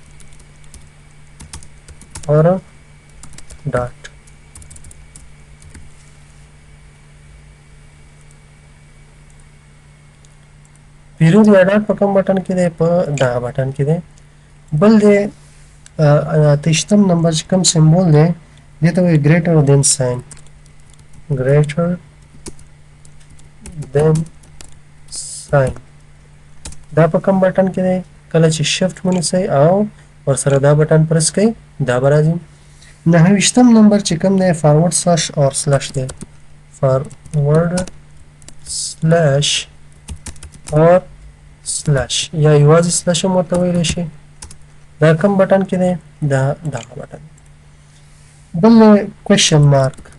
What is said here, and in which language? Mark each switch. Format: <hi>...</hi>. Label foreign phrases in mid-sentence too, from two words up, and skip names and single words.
<ps>پیریود یا ډاټ په کوم بټن کې دی په دغه بټن کې دی بل دی اتهشتم نمبر چې کوم سمبول دی دې ته وایي</ps> <en>greater than sign greater than sign</en> <ps>دا په کوم بټن کې دی کله چې شفت ونیسئ او ورسره دا بټن پرس کړئ دا به راځي 9 نمبر چې کوم دی</ps> <en>forward slash or slash</en> <ps>دی</ps> <en>forward slash or slash</en> <ps>یا یوازې سلاش هم ورته ویلی شي دا کوم بټن کې دی دا دغه بټن بل</ps> <en>question mark</en>